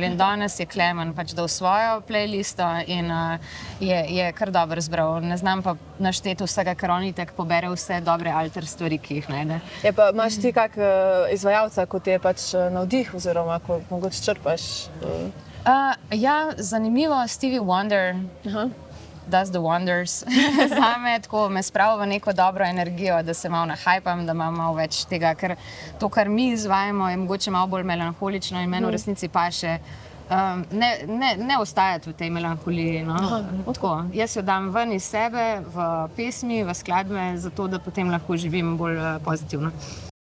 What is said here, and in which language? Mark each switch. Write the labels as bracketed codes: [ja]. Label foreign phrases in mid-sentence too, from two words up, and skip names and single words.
[sl] In danes je Klemen pač dal svojo playlisto in je kar dobro zbral. Ne znam pa našteti vsega, ker on itak pobere vse dobre alter stvari, ki jih najde. Pa imaš ti kak izvajalca, kot je pač navdih, oziroma ko mogoče črpaš? Ja, zanimivo, Stevie Wonder. [en] Does the wonders. [sl] Zame tako me spravi v neko dobro energijo, da se malo nahajpam, da imam malo več tega, ker to, kar mi izvajamo, je mogoče malo bolj melanholično in meni v resnici paše ne ostajati v tej melanholiji. No? Tako, jaz jo dam ven iz sebe, v pesmi, v skladbe, zato da potem lahko živim bolj pozitivno.